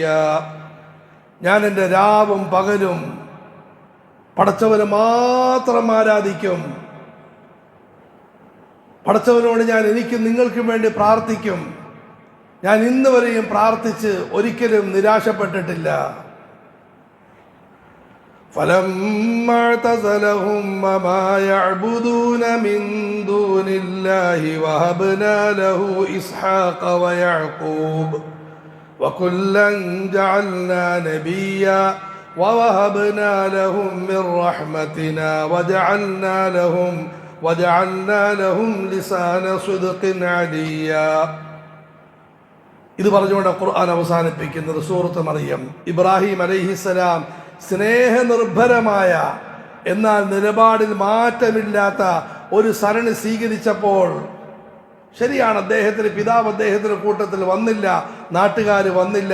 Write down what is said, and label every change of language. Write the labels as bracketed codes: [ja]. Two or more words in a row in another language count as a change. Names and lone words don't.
[ml] ഞാൻ എൻ്റെ രാവും പകലും പടച്ചവനെ മാത്രം ആരാധിക്കും. പടച്ചവനോട് ഞാൻ എനിക്കും നിങ്ങൾക്കും വേണ്ടി പ്രാർത്ഥിക്കും. ഞാൻ ഇന്ന് വരെയും പ്രാർത്ഥിച്ച് ഒരിക്കലും നിരാശപ്പെട്ടിട്ടില്ല. [ar] فَلَمَّا اعْتَزَلَهُمْ وَمَا يَعْبُدُونَ مِن دُونِ اللَّهِ وَهَبْنَا لَهُ إِسْحَاقَ وَيَعْقُوبَ وَكُلًّا جَعَلْنَا نَبِيًّا وَوَهَبْنَا لَهُم مِّن رَّحْمَتِنَا وَجَعَلْنَا لَهُمْ لِسَانَ صِدْقٍ عَلِيًّا. [ml] ഇത് പറഞ്ഞുകൊണ്ട് ഖുർആൻ അവസാനിപ്പിക്കുന്നത് സൂറത്ത് മറിയം. ഇബ്രാഹിം അലൈഹിസ്സലാം സ്നേഹനിർഭരമായ എന്നാൽ നിലപാടിൽ മാറ്റമില്ലാത്ത ഒരു സരണി സ്വീകരിച്ചപ്പോൾ, ശരിയാണ്, അദ്ദേഹത്തിന് പിതാവ് അദ്ദേഹത്തിന് കൂട്ടത്തിൽ വന്നില്ല, നാട്ടുകാർ വന്നില്ല.